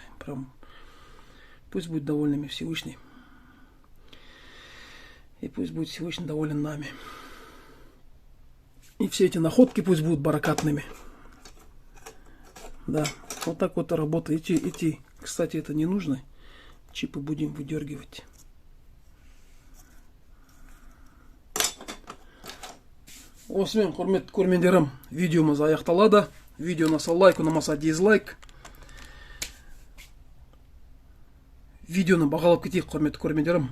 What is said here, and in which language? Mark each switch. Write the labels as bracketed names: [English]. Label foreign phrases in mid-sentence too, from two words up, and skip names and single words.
[Russian] Прям пусть будет довольными Всевышний. И пусть будет Всевышний доволен нами. И все эти находки пусть будут баракатными. Да, вот так вот работа. Эти, кстати, это не нужно. Чипы будем выдергивать. [Kazakh] Осымен, құрметті көрермендерім, видеомыз аяқталады. Видеоны лайк, ұнамаса дизлайк. Видеоны бағалап кетейік, құрметті көрермендерім.